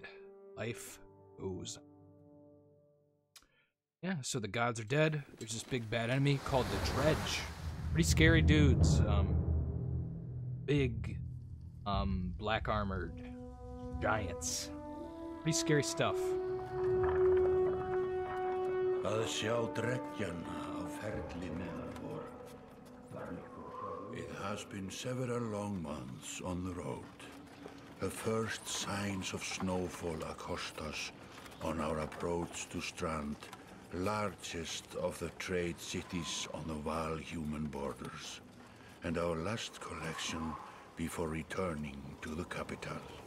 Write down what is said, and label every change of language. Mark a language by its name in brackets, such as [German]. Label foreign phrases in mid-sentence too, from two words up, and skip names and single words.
[English] Life goes on. Yeah, so the gods are dead. There's this big bad enemy called the Dredge. Pretty scary dudes. Big black armored giants. Pretty scary stuff. [Icelandic] Að sjá dreggjan á ferli neðan vor. [English] It has been several long months on the road. The first signs of snowfall accost us on our approach to Strand, largest of the trade cities on the Varl human borders, and our last collection before returning to the capital.